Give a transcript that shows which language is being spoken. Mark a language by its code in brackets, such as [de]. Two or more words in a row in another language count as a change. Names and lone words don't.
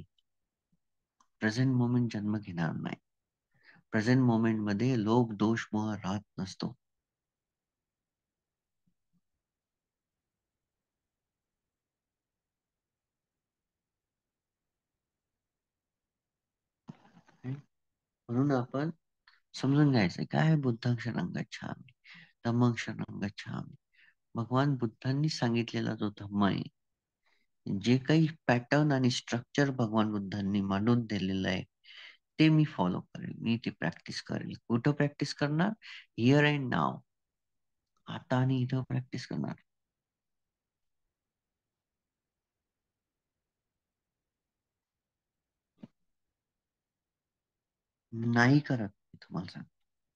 [en] present moment [mr] जन्म घेणार नाही. [en] present moment [mr] मध्ये लोक दोष मोह राहत नसतो. म्हणून आपण समजून घ्यायचं काय आहे [pi] बुद्धं शरणं गच्छामि, धम्मं शरणं गच्छामि. [mr] भगवान बुद्धांनी सांगितलेला जो धम्म आहे, जे काही पॅटर्न आणि स्ट्रक्चर भगवान बुद्धांनी मांडून दिलेलं आहे, ते मी फॉलो करेल. मी ती प्रॅक्टिस करेल. कुठं प्रॅक्टिस करणार? [en] here and now. [mr] आता आणि इथं प्रॅक्टिस करणार. नाही करत, मी तुम्हाला सांगतो.